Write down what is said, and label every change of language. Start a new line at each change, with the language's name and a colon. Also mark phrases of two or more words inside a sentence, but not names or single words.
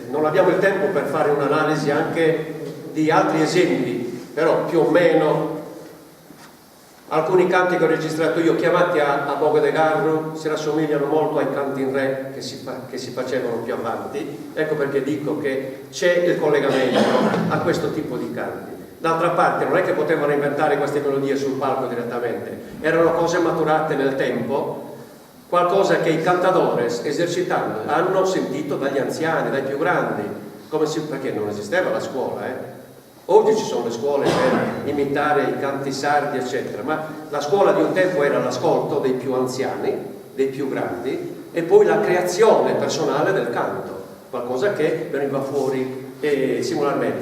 Italian: Non abbiamo il tempo per fare un'analisi anche di altri esempi, però più o meno alcuni canti che ho registrato io chiamati
Sardinian: a boghe de garro
Italian: si rassomigliano molto ai canti in re che si facevano più avanti. Ecco perché dico che c'è il collegamento a questo tipo di canti. D'altra parte non è che potevano inventare queste melodie sul palco direttamente, erano cose maturate nel tempo, qualcosa che i cantadores esercitando hanno sentito dagli anziani, dai più grandi, perché non esisteva la scuola, Oggi ci sono le scuole per imitare i canti sardi, eccetera, ma la scuola di un tempo era l'ascolto dei più anziani, dei più grandi, e poi la creazione personale del canto, qualcosa che veniva fuori singolarmente.